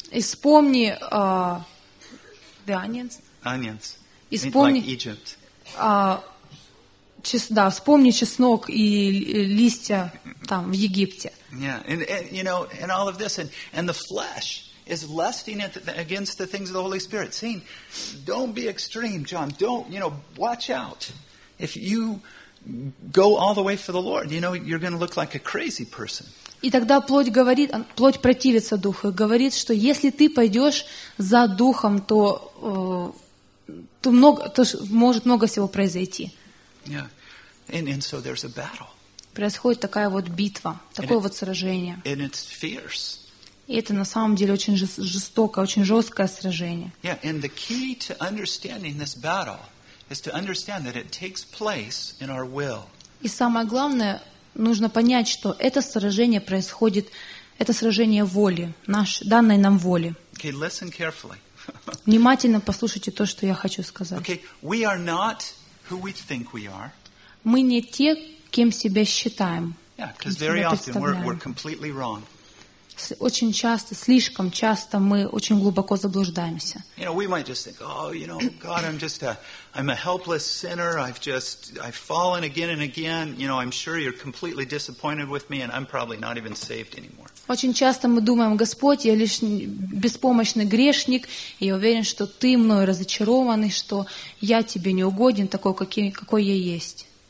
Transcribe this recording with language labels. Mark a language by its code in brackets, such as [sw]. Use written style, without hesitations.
[ru] И вспомни [en] the onions. Onions. [ru] И вспомни. [en] Like Egypt. [ru] Да, вспомни чеснок и листья там в Египте. [en] Yeah, and you know, and all of this, and the flesh is lusting against the things of the Holy Spirit. Saying, don't be extreme, John. Don't, you know, watch out. If you go all the way for the Lord, you know, you're going to look like a crazy person. [ru] И тогда плоть говорит, плоть противится духу и говорит, что если ты пойдешь за духом, то может много всего произойти. [en] Yeah. And so there's a battle. [ru] Происходит такая вот битва, такое вот сражение. [en] And it's fierce. [ru] И это на самом деле очень жестокое, очень жесткое сражение. [en] Yeah, and the key to understanding this battle is to understand that it takes place in our will. [ru] И самое главное, нужно понять, что это сражение происходит, это сражение воли, данной нам воли. [en] Okay, listen carefully. [ru] Внимательно послушайте то, что я хочу сказать. [en] Okay, we are not who we think we are. [ru] Мы не те, кем себя считаем. [en] Yeah, because very often we're completely wrong. [ru] Очень часто, слишком часто мы очень глубоко заблуждаемся. [en] You know, we might just think, oh, you know, God, I'm a helpless sinner. I've fallen again and again. You know, I'm sure you're completely disappointed with me, and I'm probably not even saved anymore. [ru] Очень часто мы думаем: Господь, я лишь беспомощный грешник, и я уверен, что ты мной разочарован, и что я тебе не угоден такой, какой я есть.